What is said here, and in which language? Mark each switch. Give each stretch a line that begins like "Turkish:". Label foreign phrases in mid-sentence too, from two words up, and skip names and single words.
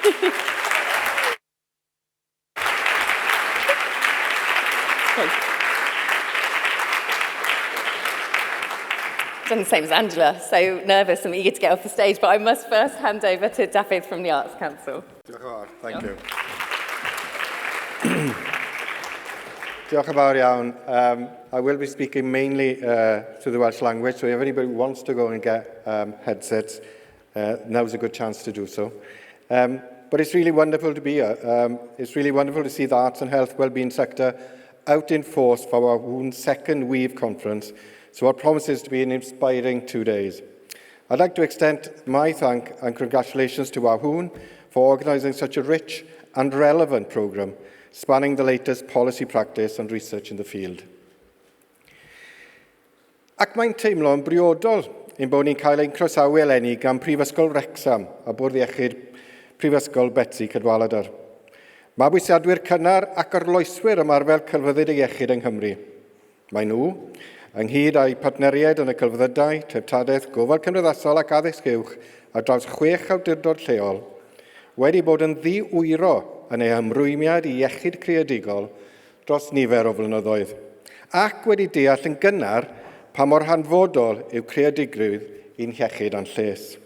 English: Done the same as Angela, so nervous and eager to get off the stage, but I must first hand over to Dafydd from the Arts Council. Thank you.
Welsh: Diolch yn fawr iawn.
English: I will be speaking mainly to the Welsh language, so if anybody wants to go and get headsets, now's a good chance to do so. But it's really wonderful to be here. It's really wonderful to see the arts and health wellbeing sector out in force for our WAHWN second WEAVE conference. So what promises to be an inspiring 2 days. I'd like to extend my thank and congratulations to WAHWN for organising such a rich and relevant programme, spanning the latest policy practice and research in the field.
Welsh: Ac mae'n teimlo'n briodol ein bod ni'n cael ein croesawu eleni gan Prifysgol Wrecsam a Bwrdd Iechyd Prifysgol Betsy Cadwaladr. Mabwysiadwyr cynnar ac arloeswyr ymarfer celfyddyd iechyd yng Nghymru. Mae nhw, ynghyd â'u partneriaid yn y celfyddydau, treftadaeth, gofal cymdeithasol ac addysg uwch a draws 6 awdurdod lleol, wedi bod yn ddiwyro yn eu hymrwymiad i iechyd creadigol dros nifer o flynyddoedd, ac wedi deall yn gynnar pa mor hanfodol yw creadigrwydd i'n iechyd a'n lles.